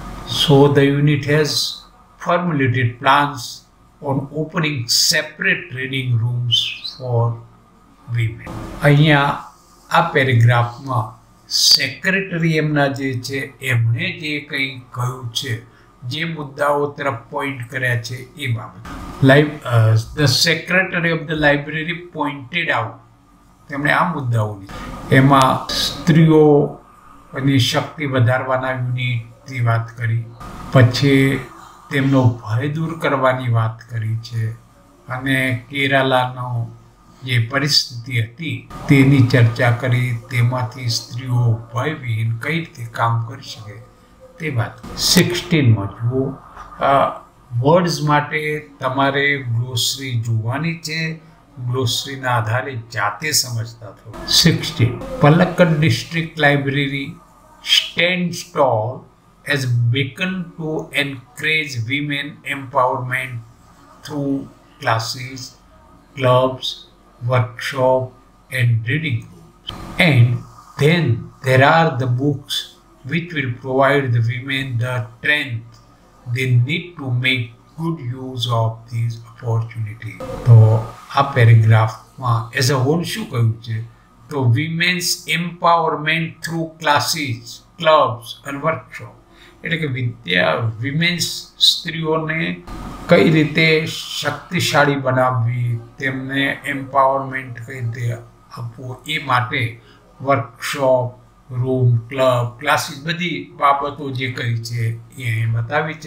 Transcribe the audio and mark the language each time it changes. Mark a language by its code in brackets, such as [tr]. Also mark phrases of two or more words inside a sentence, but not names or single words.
[en] So the unit has formulated plans on opening separate reading rooms for women. [gu] અહીંયા આ પેરેગ્રાફમાં સેક્રેટરી એમના જે છે એમણે જે કંઈ કહ્યું છે, જે મુદ્દાઓ તરફ પોઈન્ટ કર્યા છે એ બાબત. [en] The secretary of the library pointed out, [gu] તેમણે આ મુદ્દાઓની એમાં સ્ત્રીઓની શક્તિ વધારવાના યુનિટની વાત કરી, પછી તેમનો ભય દૂર કરવાની વાત કરી છે, અને કેરાલાનો જે પરિસ્થિતિ હતી તેની ચર્ચા કરી, તેમાંથી સ્ત્રીઓ ભયવિહીન કઈ રીતે કામ કરી શકે તે વાત. 16માં જુઓ, વર્ડ્સ માટે તમારે ગ્લોસરી જોવાની છે, ગ્લોસરીના આધારે જાતે સમજતા થો. 16. [en] Palakkad District Library stands tall as beacon to encourage women empowerment through classes, clubs, workshops and reading rooms. And then there are the books which will provide the women the strength they need to make good use of these opportunities. [gu] તો આ પેરેગ્રાફમાં [en] as a whole [gu] શું કહ્યું છે? [en] તો women's empowerment through classes, clubs અને વર્કશોપ. [gu] એટલે કે વિમેન્સ સ્ત્રીઓને કઈ રીતે શક્તિશાળી બનાવવી, તેમને એમ્પાવરમેન્ટ કઈ રીતે આપવું, એ માટે વર્કશોપ, રૂમ, ક્લબ, ક્લાસીસ, બધી બાબતો જે કહી છે એ અહીં બતાવી છે.